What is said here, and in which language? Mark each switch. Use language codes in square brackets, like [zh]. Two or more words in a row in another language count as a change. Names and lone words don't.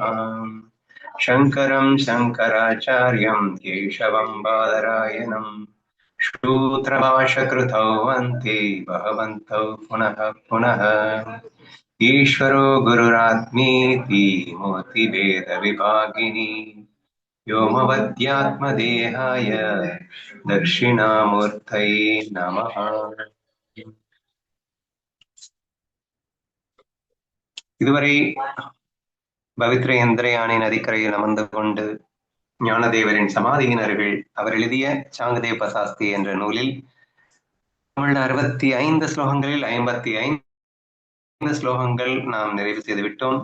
[sa] शङ्करं शङ्कराचार्यं केशवं बादरायणं सूत्रभाष्यकृतौ वन्दे भगवन्तौ पुनः पुनः। ईश्वरो गुरुरात्मेति मूर्तिभेदविभागिनी व्योमवद्यात्मदेहाय दक्षिणामूर्तये नमः. [ta] இதுவரை பவித்ர இந்திரயானை நதிக்கரையில் அமர்ந்து கொண்டு ஞானதேவரின் சமாதியின் அருகில் அவர் எழுதிய சாங்கதேவ சாஸ்தி என்ற நூலில் தமிழ் 65 ஸ்லோகங்களில் 55 ஸ்லோகங்கள் நாம் நிறைவு செய்து விட்டோம்.